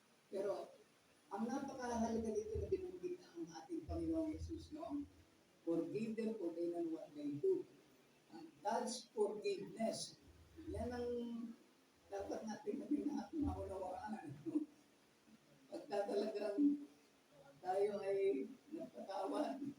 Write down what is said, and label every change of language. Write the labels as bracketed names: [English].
[Filipino] Pero, ang napakahalaga dito na binanggit na ang ating Panginoong Jesus, no? [English] Forgive them for they know what they do. And God's forgiveness. [Filipino] Yan ang dapat natin maunawaan. Pagka talagang tayo ay napatawad.